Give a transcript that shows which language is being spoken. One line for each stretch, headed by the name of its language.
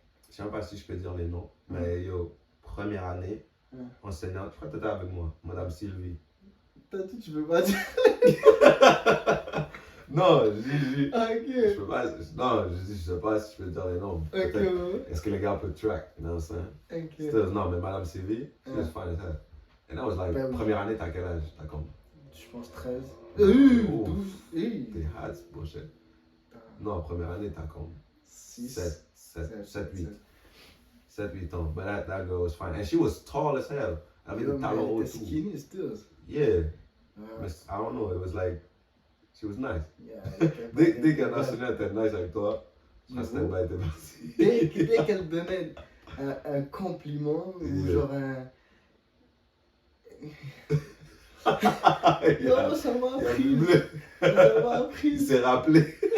French: Je sais même pas si je peux dire les noms. Mais yo, première année, enseignante, je crois que t'étais avec moi, Madame Sylvie. T'as dit, tu peux pas dire. Non, je dis. Ok. Je peux pas. Non, je sais pas si je peux dire les noms. Ok. Est-ce que les gars peuvent track?
English: You know what I'm saying? Ok. Still,
French: non, mais
English: Madame Sylvie, she was fine as hell. And I was like,
French: Ben oui. première année, t'as quel âge? T'as comme. Je pense 13. Oh. 12. T'es hard, bullshit. Non, première année, t'as comme 6. 7, 8 ans.
English: But that girl was fine. And she was tall as hell. I mean, the talent
French: Elle
English: too.
French: était
English: skinny still. Yeah. But I don't know, it was like, she was nice. Yeah,
French: Dès qu'un enseignant était nice avec toi, je restais pas été parti. Dès qu'elle donnait un compliment ou genre un. Non, ça m'a appris. Ça m'a appris. Il s'est rappelé.